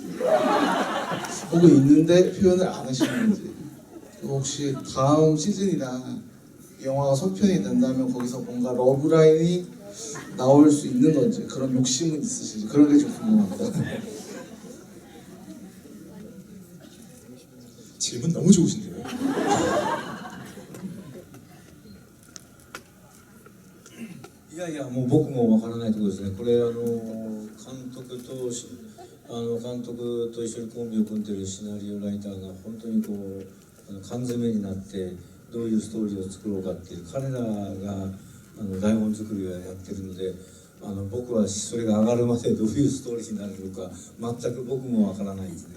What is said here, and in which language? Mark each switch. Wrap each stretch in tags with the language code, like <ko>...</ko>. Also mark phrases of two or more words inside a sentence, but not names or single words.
<ko>혹은 있는데 표현을 안 하시는 건지 혹시 다음 시즌이나 영화가 속편이 된다면 거기서 뭔가 러브라인이 나올 수 있는 건지 그런 욕심은 있으신지 그런 게 좀 궁금합니다. 질문 너무 좋으신데요.</ko> <ja>いやいや、もう僕もわからないところですね。これ監督と一緒にコンビを組んでるシナリオライターが本当にこう缶詰になってどういうストーリーを作ろうかっていう彼らが台本作りをやってるので、僕はそれが上がるまでどういうストーリーになるのか全く僕もわからないですね。</ja>